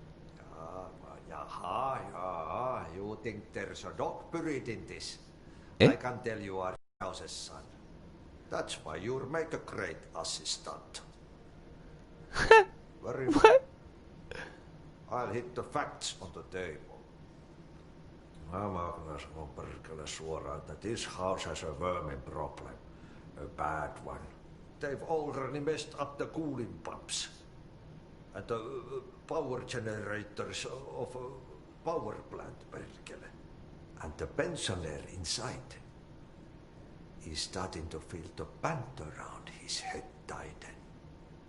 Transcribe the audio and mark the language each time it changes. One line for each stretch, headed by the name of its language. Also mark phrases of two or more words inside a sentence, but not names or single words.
English: You think there's a dog buried in this? Eh? I can tell you are house's son. That's why you'll make a great assistant. Very well. What? I'll hit the facts on the table.
Finnish: Mä kyllä sanon perkele suoraan, että
English: this house has a vermin problem. A bad one. They've already messed up the cooling pumps. And the power generators of a power plant, perkele. And the pensioner inside is starting to feel the band around his head tighten.